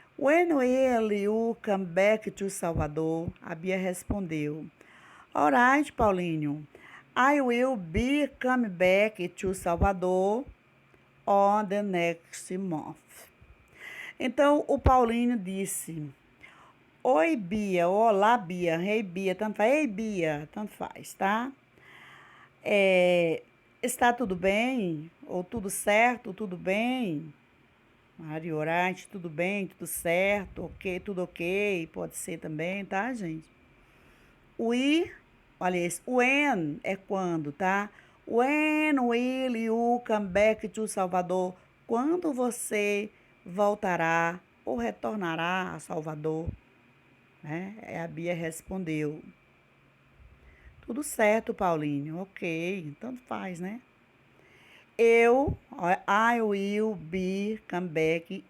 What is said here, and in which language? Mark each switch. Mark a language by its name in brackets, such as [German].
[English] When will you come back to Salvador? [Portuguese] A Bia respondeu: [English] Alright, [Portuguese] Paulinho. [English] I will be coming back to Salvador on the next month. [Portuguese] Então o Paulinho disse: Oi, Bia. Olá, Bia. [English] Hey, Bia. [Portuguese] Tanto faz. Ei, Bia. Tanto faz, tá? Está tudo bem? Ou tudo certo? Tudo bem? Maria Orante, tudo bem? Tudo certo? Ok? Tudo ok? Pode ser também, tá, gente? We, olha esse. When é quando, tá? [English] When will you come back to Salvador? [Portuguese] Quando você voltará ou retornará a Salvador? Né? A Bia respondeu: Tudo certo, Paulinho. Ok, tanto faz, né? [English] I will be come back.